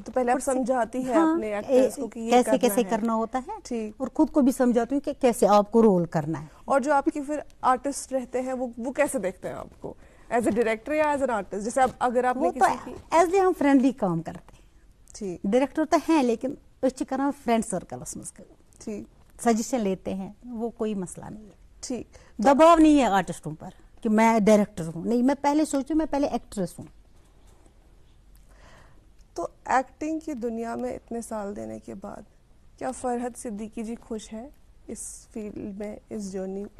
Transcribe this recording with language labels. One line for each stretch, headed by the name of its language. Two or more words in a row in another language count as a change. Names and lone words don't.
Urdu: تو پہلے آپ سمجھاتی ہے اپنے ایکٹرز کو کہ یہ کیسے کرنا ہوتا ہے, اور خود کو بھی سمجھاتی ہوں کہ کیسے آپ کو رول کرنا ہے. اور جو آپ کی پھر آرٹسٹ رہتے ہیں وہ کیسے دیکھتے ہیں آپ کو,
English: as a director
Urdu: یا
English: as an artist?
Urdu: جیسے اگر آپ نے کسی کی ایز ہم فرینڈلی کام کرتے ہیں. ڈائریکٹر تو ہیں لیکن اس کران
English: friend circles
Urdu: مز سجیشن لیتے ہیں, وہ کوئی مسئلہ نہیں ہے. ٹھیک. دباؤ نہیں ہے آرٹسٹوں پر کہ میں ڈائریکٹر ہوں, نہیں, میں پہلے سوچوں میں پہلے ایکٹریس ہوں. تو ایکٹنگ کی دنیا میں اتنے سال دینے کے بعد کیا فرحت صدیقی جی خوش ہے اس فیلڈ میں, اس جرنی کو؟